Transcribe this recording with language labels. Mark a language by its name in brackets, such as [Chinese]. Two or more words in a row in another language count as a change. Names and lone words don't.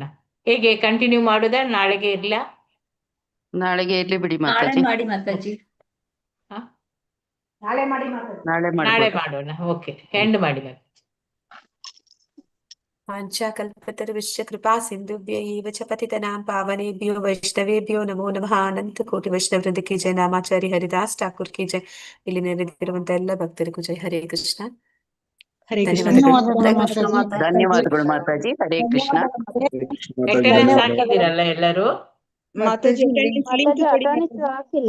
[Kannada] ಹೇಗೆ ಕಂಟಿನ್ಯೂ ಮಾಡೋದಾ, ನಾಳೆಗೆ ಇರ್ಲಾ? ನಾಳೆಗೆ ಇರ್ಲಿ ಬಿಡಿ ನಾಳೆ ಮಾತಾಜಿ. ಮಾಡಿ ಮಾತಾಜಿ. ನಾಳೆ ನಾಳೆ ಮಾಡ್ಬೋದು. ಮಾಡೋಣ. ಓಕೆ, ಎಂಡ್ ಮಾಡಿ ಮಾತಾಜಿ. [Sanskrit] ವಾಂಛಾಕಲ್ಪತರುಶ್ಚ ಕೃಪಾ ಸಿಂಧುಭ್ಯ ಏವ ಚ ಪತಿತನಾಂ ಪಾವನೇಭ್ಯೋ ವೈಷ್ಣವೇಭ್ಯೋ ನಮೋ ನಮಃ. [Hindi] अनंत कोटि वैष्णव वृंद की जय नामाचारी हरिदास ठाकुर की जय. [Kannada] ಇಲ್ಲಿ ನೆರೆದಿರುವಂತ ಎಲ್ಲ ಭಕ್ತರಿಗೂ ಜಯ. ಹರೇ ಕೃಷ್ಣ. ಹರೇ ಕೃಷ್ಣ ಧನ್ಯವಾದಗಳು. ಧನ್ಯವಾದಗಳು ಮಾತಾಜಿ. ಹರೇ ಕೃಷ್ಣ. ಅಟೆಂಡೆನ್ಸ್ ಹಾಕಿದ್ದೀರಲ್ಲ ಎಲ್ಲರೂ? ಮಾತಾಜಿ ಲಿಂಕ್ ಹಾಕಿಲ್ಲ.